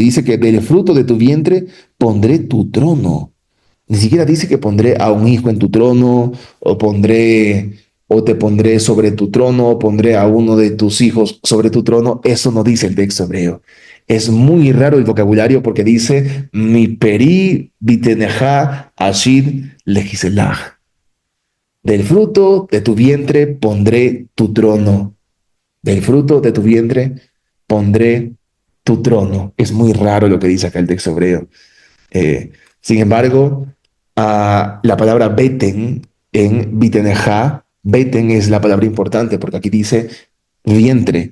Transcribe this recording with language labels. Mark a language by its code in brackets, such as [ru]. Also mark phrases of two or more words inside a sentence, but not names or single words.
[es] Dice que del fruto de tu vientre pondré tu trono. Ni siquiera dice que pondré a un hijo en tu trono, o te pondré sobre tu trono, o pondré a uno de tus hijos sobre tu trono. Eso no dice el texto hebreo. Es muy raro el vocabulario porque dice, [he] מפרי בטנך אשית לכסא לך. [es] Del fruto de tu vientre pondré tu trono. Del fruto de tu vientre pondré tu trono. Es muy raro lo que dice acá el texto hebreo. Sin embargo, la palabra beten en biteneja, beten es la palabra importante porque aquí dice vientre.